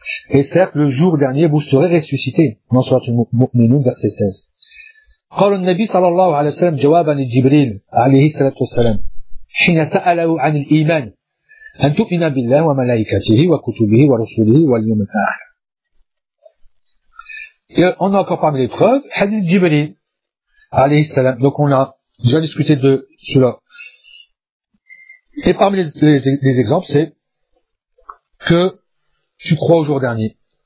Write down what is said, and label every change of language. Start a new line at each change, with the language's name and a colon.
French: Et certes, le jour dernier, vous serez ressuscité. Dans Sourate Al-Mu'minun, verset 16.
Arabic: قال النبي صلى الله عليه وسلم جوابا لجبريل عليه الصلاة والسلام حين سأله عن الإيمان أن تؤمن بالله وملائكته وكتبه ورسله واليوم الآخر.
French: On a encore parmi les preuves, hadith Jibril عليه السلام. Donc on a déjà discuté de cela. Et parmi les exemples, c'est que tu crois au jour dernier.